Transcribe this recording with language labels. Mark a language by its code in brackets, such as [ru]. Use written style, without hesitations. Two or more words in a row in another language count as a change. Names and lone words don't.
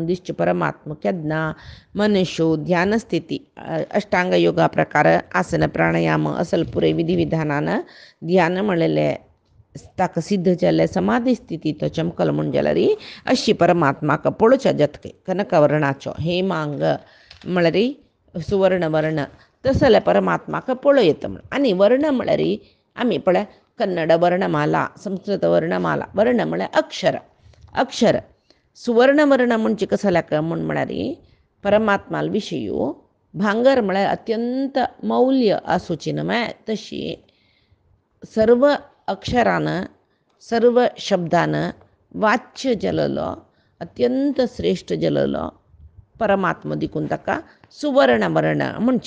[kok] दिसचे परमात्मा केन्ना मनुष्य ध्यान स्थिती अष्टांग योगा प्रकार आसन प्राणायाम असल पुरे विधी विधानान ध्यान म्हणलेले ताका सिद्ध जाल्ले समाधी स्थिती तो चमकल म्हूण जाल्यार अशी परमात्माक पळोवच्या जतके कनकवर्णाचो हेमांग म्हळ्यार सुवर्ण वर्ण तसो जाल्यार परमात्माक पळोव येता म्हण. आनी वर्ण म्हळ्यार आमी पळय कन्नड वर्णमाला, संस्कृत वर्णमाला. वर्ण म्हळ्यार अक्षर, अक्षर. सुवर्ण वर्ण म्हणजे कसो म्हण म्हळ्यार परमात्मा विशयी भांगर म्हळ्यार अत्यंत मौल्य आसूची न्हय म्हळ्यार तशी सर्व अक्षरानं सर्व शब्दानं वाच्य जललो अत्यंत श्रेष्ठ जललो परमात्मा देखून ताका सुवर्णवर्ण म्हणचे.